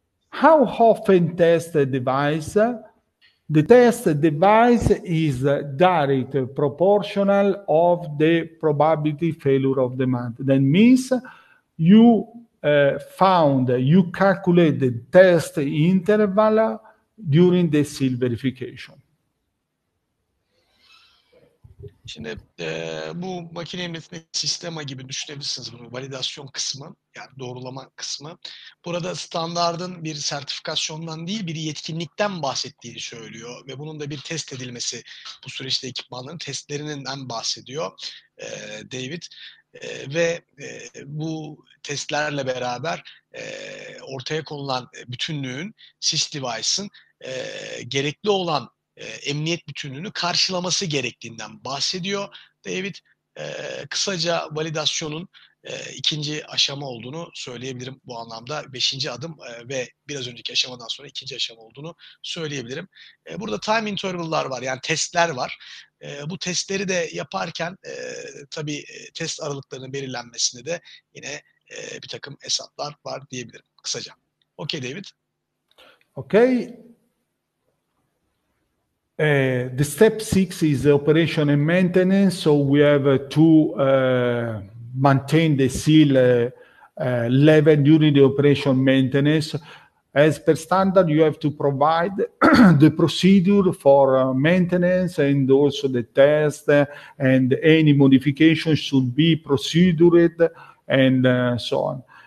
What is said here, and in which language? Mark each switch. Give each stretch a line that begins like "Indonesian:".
English: How often test the device? The test device is direct proportional of the probability failure of the month. That means you calculate the test interval during the seal verification.
Turkish: Şimdi bu makine emniyetindeki sistema gibi düşünebilirsiniz bunu. Validasyon kısmı, yani doğrulama kısmı. Burada standardın bir sertifikasyondan değil, bir yetkinlikten bahsettiğini söylüyor ve bunun da bir test edilmesi, bu süreçte ekipmanların testlerinden bahsediyor David. Ve bu testlerle beraber ortaya konulan bütünlüğün, sys device'ın gerekli olan emniyet bütünlüğünü karşılaması gerektiğinden bahsediyor David. Kısaca validasyonun ikinci aşama olduğunu söyleyebilirim bu anlamda. 5. adım ve biraz önceki aşamadan sonra ikinci aşama olduğunu söyleyebilirim. Burada time interval'lar var, yani testler var. Bu testleri de yaparken tabii test aralıklarının belirlenmesinde de yine bir takım hesaplar var diyebilirim kısaca.
English: Okay David. Okay. The step 6 is operation and maintenance. So we have to maintain the seal level during the operation maintenance. As per standard, you have to provide the procedure for maintenance and also the test, and any modification should be procedured and so on.